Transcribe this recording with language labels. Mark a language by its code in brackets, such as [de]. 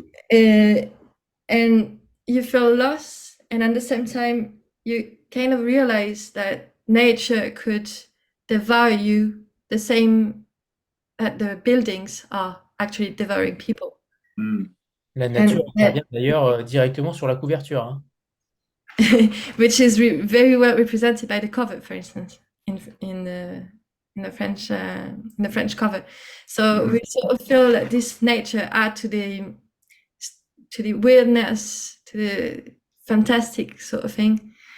[en] And you feel lost, and at the same time, you kind of realize that nature could devour you the same that the buildings are actually devouring people. [fr] La nature intervient d'ailleurs directement sur la couverture, hein. [en] Which is very well represented by the cover, for instance, in the French cover. So we sort of feel that this nature add to the weirdness, to the fantastic sort of thing.